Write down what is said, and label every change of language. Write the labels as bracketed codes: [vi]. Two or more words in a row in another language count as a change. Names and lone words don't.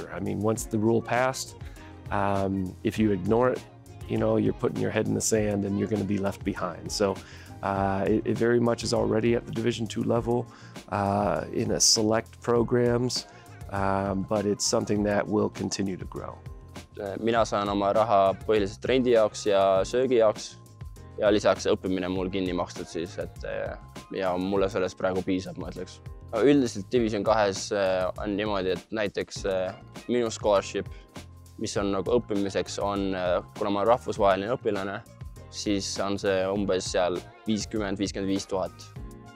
[en] I mean, once the rule passed, If you ignore it, you know, you're putting your head in the sand and you're going to be left behind. So it very much is already at the Division II level in a select programs, but it's something that will continue to grow. [et] Mina saan oma raha põhiliselt rendi jaoks ja söögi jaoks ja lisaks õppimine mul kinni makstud siis, et ja mulle sellest praegu piisab, ma ütleks. Üldiselt Division 2 on niimoodi, et näiteks minu scholarship, mis on nagu õppimiseks, on, kuna ma olen rahvusvaheline õpilane, siis on see umbes seal 50–55 000.